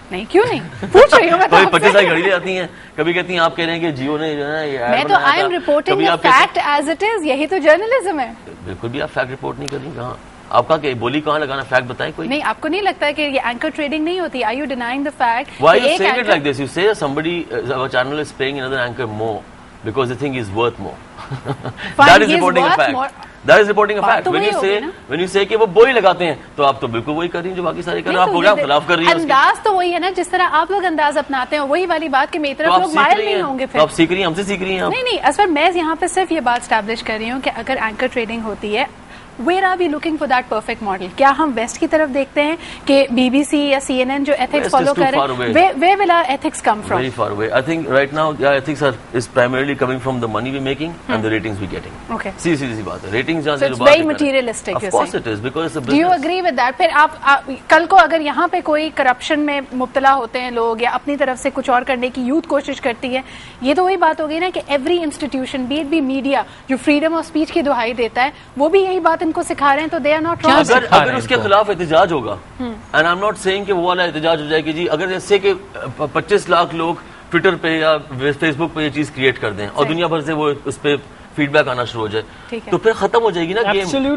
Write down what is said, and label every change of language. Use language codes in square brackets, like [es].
[ur] نہیں کیوں نہیں, پوچھ رہی ہوں میں. کوئی 25 سال گھڑی لے آتی ہیں, کبھی کہتی ہیں آپ کہہ رہے ہیں کہ جیو نے جو ہے, میں تو [en] I am reporting the fact as it is, [ur] یہی تو جرنلزم ہے. بالکل بھی آپ فیکٹ رپورٹ نہیں کر رہی. کہاں آپ کا کہ بولی کہاں لگانا, فیکٹ بتائیں کوئی. نہیں, آپ کو نہیں لگتا کہ یہ اینکر ٹریڈنگ نہیں ہوتی؟ [en] Are you denying the fact? Why you saying it like this? You say somebody, our channel is paying another anchor more because they think he's worth more. That is reporting a fact. That is reporting a fact. When you say [ur] کہ وہ بولی لگاتے ہیں, تو آپ تو بالکل وہی کر رہی ہیں جو باقی سارے کر رہے ہیں. آپ پروگرام خلاف کر رہی ہیں. انداز تو وہی ہے نا, جس طرح آپ لوگ انداز اپناتے ہیں, وہی والی بات کہ میری طرف لوگ مائل نہیں ہوں گے. پھر آپ سیکھ رہی ہیں, ہم سے سیکھ رہی ہیں. نہیں, اصل میں یہاں پہ صرف یہ بات اسٹیبلش کر رہی ہوں کہ اگر اینکر ٹریڈنگ ہوتی ہے, [en] where are we looking for that perfect model? [ur] کیا ہم ویسٹ کی طرف دیکھتے ہیں کہ BBC یا CNN جو ethics follow کر رہے ہیں, [en] where will our ethics come from? Very far away. I think right now ethics is primarily coming from the money we're making and the ratings we're getting. Okay. [ur] سی بات ہے, ratings جہاں [en] so it's very materialistic. Of course it is, because it's a business. Do you agree with that? [ur] پھر آپ کل کو اگر یہاں پہ کوئی کرپشن میں مبتلا ہوتے ہیں لوگ یا اپنی طرف سے کچھ اور کرنے کی یوتھ کوشش کرتی ہے, یہ تو وہی بات ہو گئی نا کہ [en] every institution be it be media [ur] جو فریڈم آف اسپیچ کی دہائی دیتا ہے وہ بھی یہی بات ان کو سکھا رہے ہیں, تو [en] They are not wrong. [ur] اگر اس کے خلاف احتجاج ہوگا, [en] and I am not saying [ur] کہ وہ والا احتجاج ہو جائے کہ جی اگر جیسے کہ 25 لاکھ لوگ ٹویٹر پہ یا فیس بک پہ یہ چیز کریٹ کر دیں اور دنیا بھر سے وہ اس پہ فیڈ بیک آنا شروع ہو جائے تو پھر ختم ہو جائے گی نا گیم.